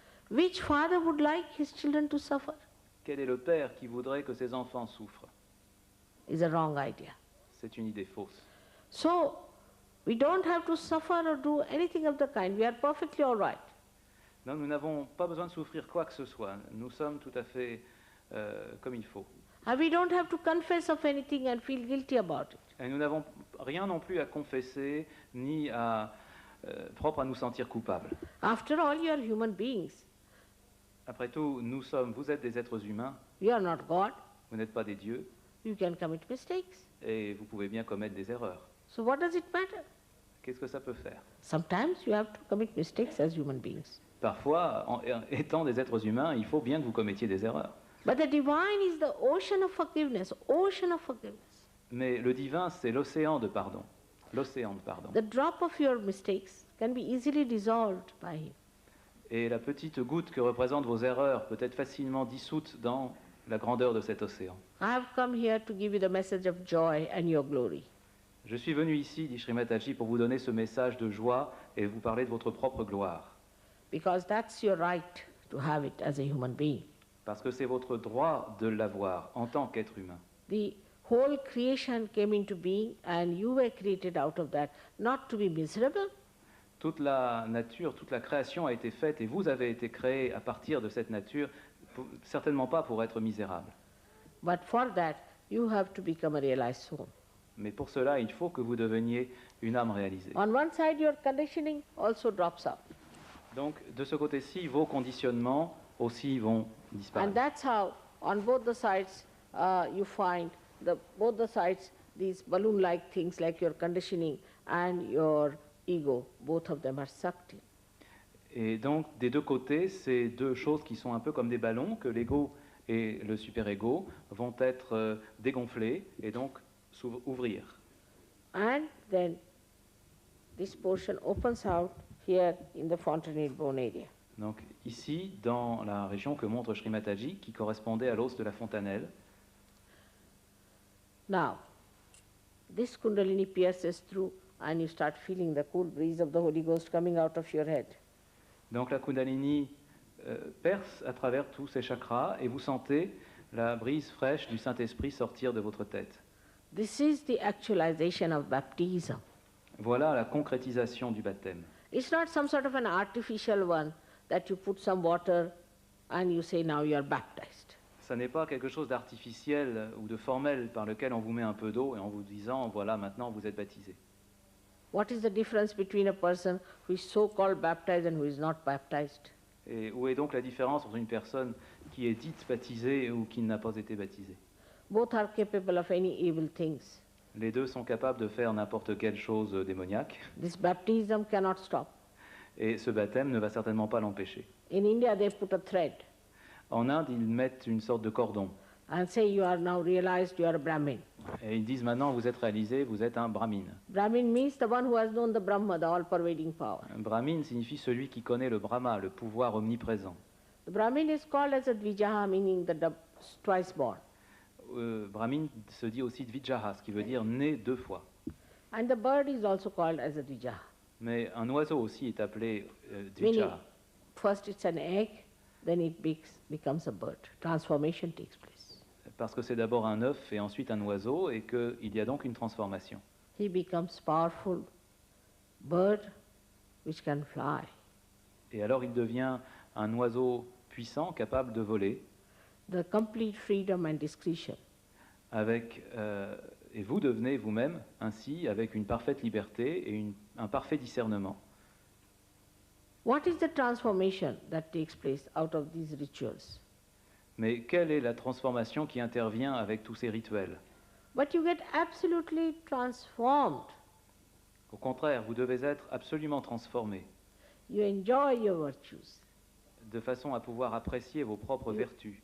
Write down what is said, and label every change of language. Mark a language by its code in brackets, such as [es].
[en] Which father would like his children to suffer? [fr] Quel est le Père qui voudrait que ses enfants souffrent? [en] Is a wrong idea. [fr] C'est une idée fausse. [en] So, we don't have to suffer or do anything of the kind. We are perfectly all right. [fr] Non, nous n'avons pas besoin de souffrir quoi que ce soit. Nous sommes tout à fait comme il faut. [en] And we don't have to confess of anything and feel guilty about it. [fr] Et nous n'avons rien non plus à confesser, ni à, propre à nous sentir coupables. [en] After all, you are human beings. [fr] Après tout, vous êtes des êtres humains, [en] You are not God. [fr] vous n'êtes pas des dieux, [en] You can commit mistakes. [fr] et vous pouvez bien commettre des erreurs. [en] So what does it matter? [fr] Qu'est-ce que ça peut faire? [en] Sometimes you have to commit mistakes as human beings. [fr] Parfois, étant des êtres humains, il faut bien que vous commettiez des erreurs. [en] But the divine is the ocean of forgiveness, ocean of forgiveness. [fr] Mais le divin, c'est l'océan de pardon. L'océan de pardon. [en] The drop of your mistakes can be easily dissolved by him. [fr] Et la petite goutte que représentent vos erreurs peut être facilement dissoute dans la grandeur de cet océan. [en] I have come here to give you the message of joy and your glory. [fr] Je suis venu ici, dit Sri Mataji, pour vous donner ce message de joie et vous parler de votre propre gloire. [en] Because that's your right to have it as a human being. [fr] Parce que c'est votre droit de l'avoir en tant qu'être humain. [en] The whole creation came into being and you were created out of that, not to be miserable, [fr] Toute la nature, toute la création a été faite et vous avez été créé à partir de cette nature, certainement pas pour être misérable. [en] but for that you have to become a realized soul. [fr] Mais pour cela, il faut que vous deveniez une âme réalisée. [en] On one side your conditioning also drops out. [fr] Donc, de ce côté-ci, vos conditionnements aussi vont [en] And [fr] disparaître. [en] that's how on both the sides you find both the sides these balloon-like things like your conditioning and your ego, both of them are sucked in. [fr] Et donc, des deux côtés, ces deux choses qui sont un peu comme des ballons, que l'ego et le super-ego vont être dégonflés et donc ouvrir. [en] And then this portion opens out here in the fontanelle bone area. [fr] Donc, ici, dans la région que montre Sri Mataji, qui correspondait à l'os de la fontanelle, [en] Now, this kundalini pierces through and you start feeling the cool breeze of the Holy Ghost coming out of your head. [fr] donc la Kundalini perce à travers tous ces chakras et vous sentez la brise fraîche du Saint-Esprit sortir de votre tête. [en] This is the actualization of baptism. [fr] Voilà la concrétisation du baptême. [en] It's not some sort of an artificial one that you put some water and you say now you are baptized. [fr] Ça n'est pas quelque chose d'artificiel ou de formel par lequel on vous met un peu d'eau et en vous disant voilà maintenant vous êtes baptisé. [en] What is the difference between a person who is so-called baptized and who is not baptized? [fr] Et où est donc la différence entre une personne qui est dite baptisée ou qui n'a pas été baptisée? [en] Both are capable of any evil things. [fr] Les deux sont capables de faire n'importe quelle chose démoniaque [en] This baptism cannot stop. [fr] et ce baptême ne va certainement pas l'empêcher. [en] In India they put a thread [fr] En Inde, ils mettent une sorte de cordon [en] and say you are now realized you are a Brahmin. [fr] et ils disent maintenant vous êtes réalisé, vous êtes un brahmine. [en] Brahmin means the one who has known the Brahma, the all-pervading power. [fr] Un brahmine signifie celui qui connaît le Brahma, le pouvoir omniprésent. [en] The Brahmin is called as a Dvijaha, meaning twice born. [fr] Brahmine se dit aussi Dvijaha, ce qui veut dire né deux fois. [en] And the bird is also called as a Dvijaha. [fr] Mais un oiseau aussi est appelé [en] Meaning, [fr] Dvijaha. [en] first it's an egg, then it becomes a bird. Transformation takes place. [fr] Parce que c'est d'abord un œuf et ensuite un oiseau et qu'il y a donc une transformation. [en] He becomes powerful bird which can fly. [fr] Et alors il devient un oiseau puissant, capable de voler, [en] The complete freedom and discretion. [fr] et vous devenez vous-même ainsi avec une parfaite liberté et un parfait discernement. [en] What is the transformation that takes place out of these rituals? [fr] Mais quelle est la transformation qui intervient avec tous ces rituels? [en] But you get absolutely transformed. [fr] Au contraire, vous devez être absolument transformé, [en] You enjoy your virtues. [fr] de façon à pouvoir apprécier vos propres vertus,